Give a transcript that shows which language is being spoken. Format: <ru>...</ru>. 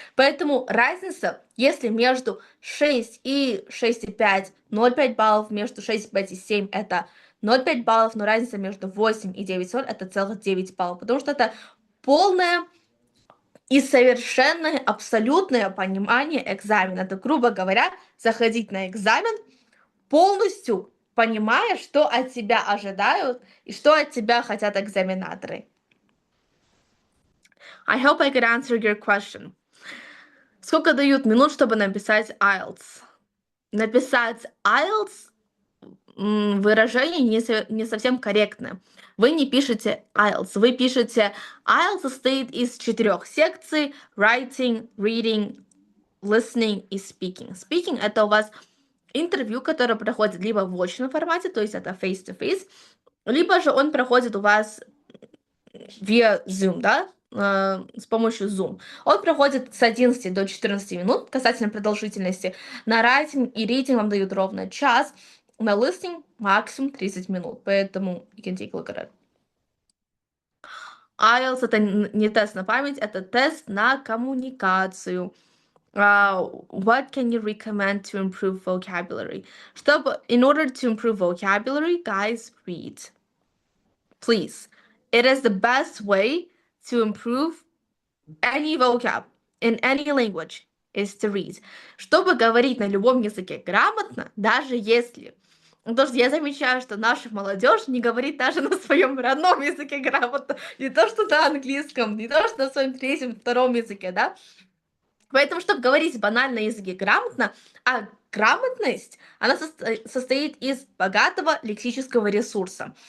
<ru>Поэтому разница, если между 6 и 6,5, 0,5 баллов, между 6, 5 и 7 это 0,5 баллов, но разница между 8 и 9,0 это целых 9 баллов, потому что это полное и совершенное, абсолютное понимание экзамена. Это, грубо говоря, заходить на экзамен полностью понимая, что от тебя ожидают и что от тебя хотят экзаменаторы.</ru> <en>I hope I could answer your question.</en> <ru>Сколько дают минут, чтобы написать IELTS? Написать IELTS выражение не совсем корректное. Вы не пишете IELTS, вы пишете IELTS состоит из 4 секций: writing, reading, listening и speaking. Speaking это у вас интервью, которое проходит либо в очном формате, то есть это face-to-face, либо же он проходит у вас via Zoom, да, с помощью Zoom. Он проходит с 11 до 14 минут касательно продолжительности. На writing и reading вам дают ровно час, на listening максимум 30 минут, поэтому</ru> <en>you can take a look at it.</en> <ru>IELTS это не тест на память, это тест на коммуникацию.</ru> <en>What can you recommend to improve vocabulary? In order to improve vocabulary, guys, read. Please. It is the best way to improve any vocab in any language is to read.</en> <ru>Чтобы говорить на любом языке грамотно, даже если... Потому что я замечаю, что наша молодежь не говорит даже на своем родном языке грамотно. Не то, что на английском, не то, что на своем третьем, втором языке, да? Поэтому, чтобы говорить банально на языке грамотно, а грамотность, она состоит из богатого лексического ресурса.</ru>